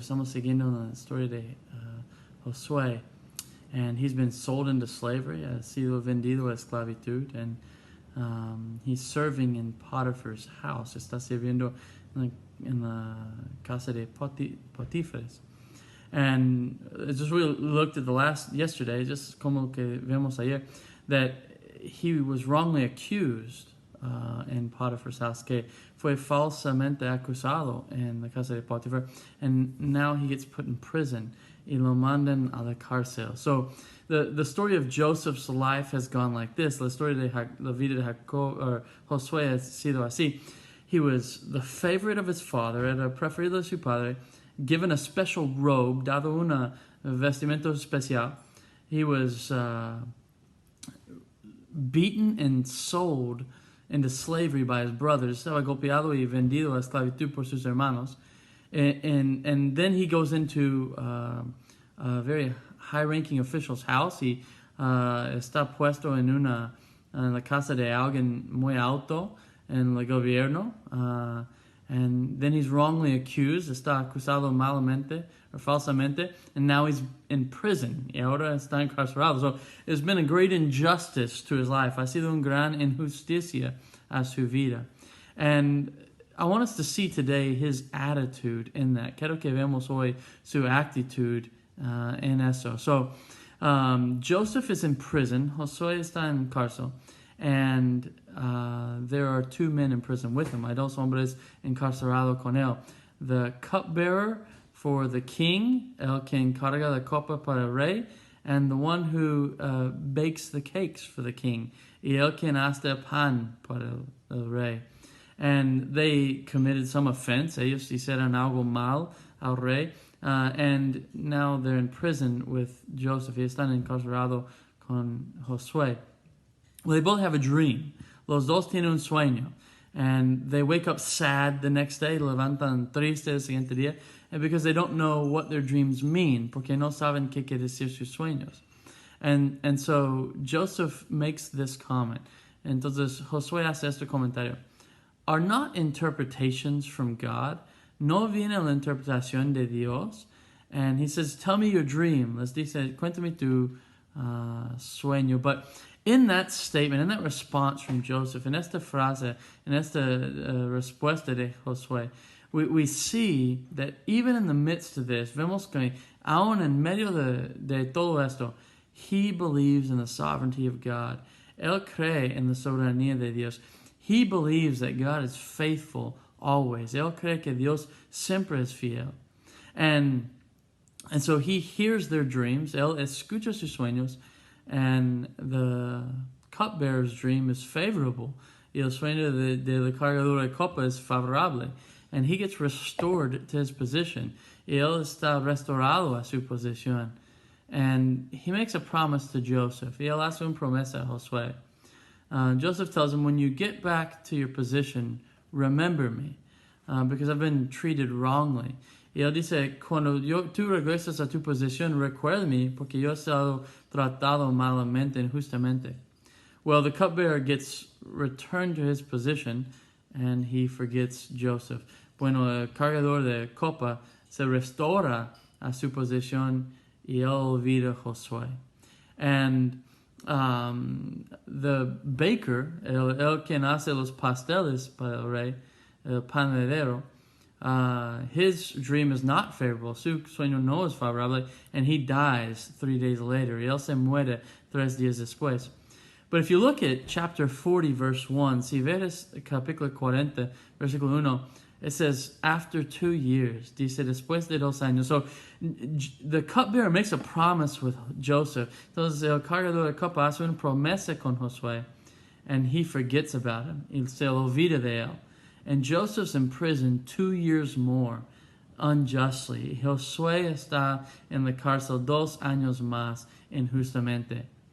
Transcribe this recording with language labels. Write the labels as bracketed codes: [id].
[es] Estamos siguiendo la [en] story de Josué, and he's been sold into slavery, [es] ha sido vendido a esclavitud, [en] and he's serving in Potiphar's house. [es] Está sirviendo in la casa de Potíferes. [en] And just we looked at yesterday, just [es] como que vemos ayer, [en] that he was wrongly accused in Potiphar's house, [es] que fue falsamente acusado en la casa de Potifar, [en] and now he gets put in prison. [es] Y lo mandan a la cárcel. [en] So the story of Joseph's life has gone like this. [es] La historia de la vida de Jacob, or Josué, ha sido así. [en] He was the favorite of his father, [es] era preferido de su padre, [en] given a special robe, [es] dado una vestimenta especial. [en] He was beaten and sold into slavery by his brothers. [es] Estaba golpeado y vendido a esclavitud por sus hermanos. [en] And then he goes into a very high-ranking official's house. [es] He está puesto en la casa de alguien muy alto en el gobierno. [en] And then he's wrongly accused, [es] está acusado malamente or falsamente, [en] and now he's in prison. [es] Y ahora está encarcelado. [en] So there's been a great injustice to his life. [es] Ha sido un gran injusticia a su vida. [en] And I want us to see today his attitude in that. [es] Quiero que vemos hoy su actitud en eso. [en] So Joseph is in prison. [es] Josué está en cárcel. [en] And there are two men in prison with him. [es] Hay dos hombres encarcelados con él. [en] The cupbearer for the king, [es] el que encarga la copa para el rey, [en] and the one who bakes the cakes for the king, [es] y el quien hace pan para el rey. [en] And they committed some offense. [es] Ellos hicieron algo mal al rey. [en] And now they're in prison with Joseph. [es] Y están encarcelados con Josué. [en] Well, they both have a dream. [es] Los dos tienen un sueño. [en] And they wake up sad the next day, [es] levantan triste el siguiente día, [en] and because they don't know what their dreams mean, [es] porque no saben qué quiere decir sus sueños. [en] And so Joseph makes this comment. [es] Entonces Josué hace este comentario. [en] Are not interpretations from God? [es] ¿No viene la interpretación de Dios? [en] And he says, tell me your dream. [es] Les dice, cuéntame tu sueño. [en] But in that statement, in that response from Joseph, [es] en esta frase, en esta respuesta de Josué, [en] we see that even in the midst of this, [es] vemos que aún en medio de todo esto, [en] he believes in the sovereignty of God. [es] Él cree en la soberanía de Dios. [en] He believes that God is faithful always. [es] Él cree que Dios siempre es fiel. [en] And so he hears their dreams. [es] Él escucha sus sueños. [en] And the cupbearer's dream is favorable. [es] Y el sueño del cargador de copa es favorable. [en] And he gets restored to his position. [es] Y él está restaurado a su posición. [en] And he makes a promise to Joseph. [es] Y él hace una promesa a Josué. [en] Joseph tells him, when you get back to your position, remember me, because I've been treated wrongly. [es] Y él dice, cuando tú regresas a tu posición, recuérdame, porque yo he sido tratado malamente, injustamente. [en] Well, the cupbearer gets returned to his position, and he forgets Joseph. [es] Bueno, el cargador de copa se restaura a su posición, y él olvida Josué. [en] And the baker, [es] el quien hace los pasteles para el rey, el panadero, [en] his dream is not favorable. [es] Su sueño no es favorable, [en] and he dies 3 days later. [es] Y él se muere 3 días después. [en] But if you look at chapter 40, verse 1, [es] si ves capítulo 40, versículo 1, [en] it says, after 2 years, [es] dice, después de 2 años. [en] So the cupbearer makes a promise with Joseph. [es] Entonces el cargador de copa hace una promesa con Josué, [en] and he forgets about him. [es] Y se olvida de él. [en] And Joseph's in prison 2 years more, unjustly. [es] Josué está en la cárcel 2 años más, injustamente.